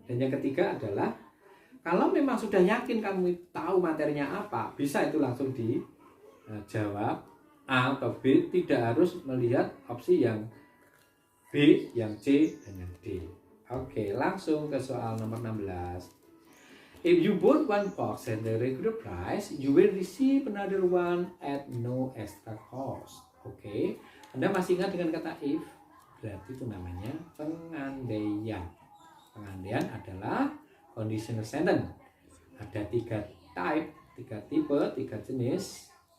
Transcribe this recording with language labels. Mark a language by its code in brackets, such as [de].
[id] Dan yang ketiga adalah, kalau memang sudah yakin kamu tahu materinya apa, bisa itu langsung dijawab A atau B, tidak harus melihat opsi yang B, yang C, dan yang D. Oke, langsung ke soal nomor 16. [en] If you bought one box at the regular price, you will receive another one at no extra cost. [id] Oke, Anda masih ingat dengan kata if? Berarti itu namanya pengandaian. Pengandaian adalah conditional sentence. Ada 3 type, 3 tipe, 3 jenis.